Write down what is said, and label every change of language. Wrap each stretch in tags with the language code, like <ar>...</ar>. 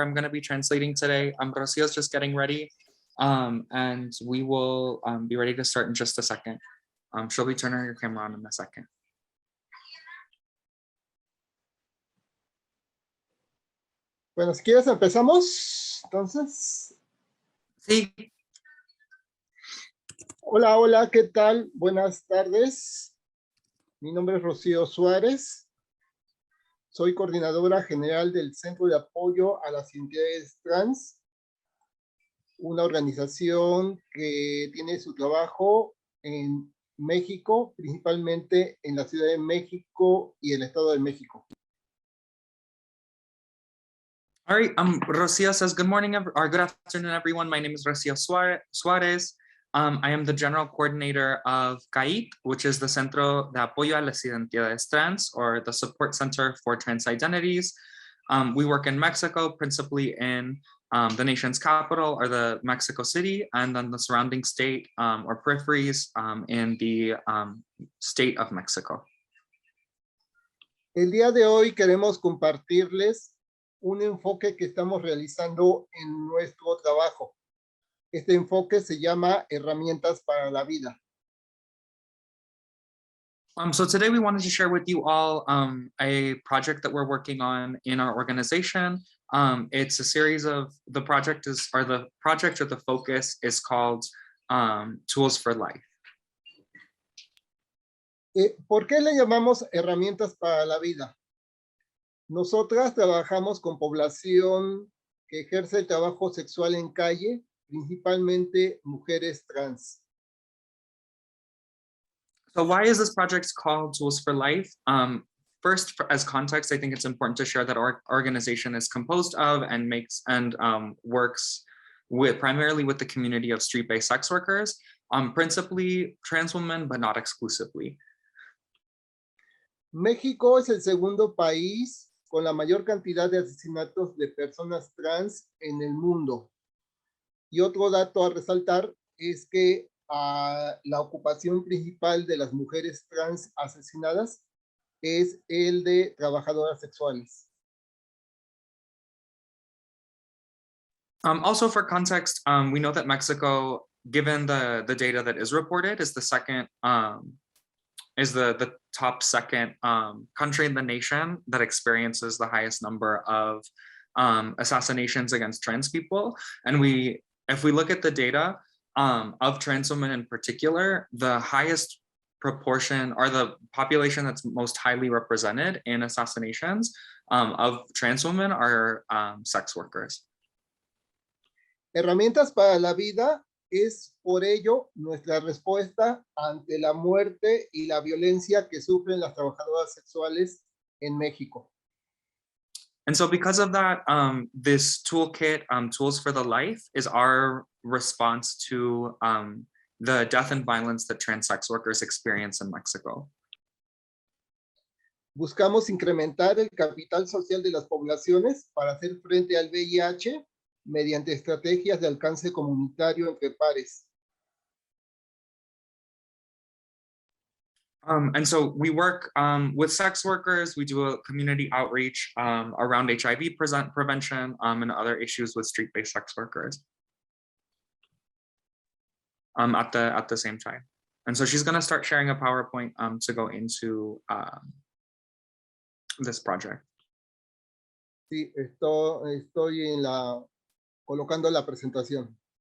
<en>I'm going to be translating today. Rocio's just getting ready. And we will be ready to start in just a second. She'll be turning her camera on in a second.</en> <es>Bueno, si quieres empezamos, entonces. Sí. Hola, hola, ¿qué tal? Buenas tardes. Mi nombre es Rocío Suárez. Soy coordinadora general del Centro de Apoyo a las Identidades Trans, una organización que tiene su trabajo en México, principalmente en la Ciudad de México y el Estado de México.</es> <en>All right. Rocio says, good morning or good afternoon, everyone. My name is Rocio Suárez. I am the general coordinator of CAIT, which is the</en> <es>Centro de Apoyo a las Identidades Trans,</es> <en>or the Support Center for Trans Identities. We work in Mexico, principally in the nation's capital, or the Mexico City, and then the surrounding state or peripheries in the state of Mexico.</en> <es>El día de hoy queremos compartirles un enfoque que estamos realizando en nuestro trabajo. Este enfoque se llama Herramientas para la Vida.</es> <en>So today we wanted to share with you all a project that we're working on in our organization. It's a series of, the project or the focus is called Tools for Life.</en> <es>¿Por qué le llamamos Herramientas para la Vida? Nosotras trabajamos con población que ejerce el trabajo sexual en calle, principalmente mujeres trans.</es> <en>So why is this project called Tools for Life? First, as context, I think it's important to share that our organization is composed of and works primarily with the community of street-based sex workers, principally trans women, but not exclusively.</en> <es>México es el segundo país con la mayor cantidad de asesinatos de personas trans en el mundo. Y otro dato a resaltar es que la ocupación principal de las mujeres trans asesinadas es el de trabajadoras sexuales.</es> <en>Also, for context, we know that Mexico, given the data that is reported, is the second, is the top second country in the nation that experiences the highest number of assassinations against trans people. And if we look at the data of trans women in particular, the highest proportion or the population that's most highly represented in assassinations of trans women are sex workers.</en> <es>Herramientas para la Vida es por ello nuestra respuesta ante la muerte y la violencia que sufren las trabajadoras sexuales en México.</es> <en>And so because of that, this toolkit, Tools for the Life, is our response to the death and violence that trans sex workers experience in Mexico.</en> <es>Buscamos incrementar el capital social de las poblaciones para hacer frente al VIH mediante estrategias de alcance comunitario entre pares.</es> <en>And so we work with sex workers. We do a community outreach around HIV prevention and other issues with street-based sex workers at the same time. And so she's going to start sharing a PowerPoint to go into this project.</en> <es>Sí, estoy colocando la presentación.</es>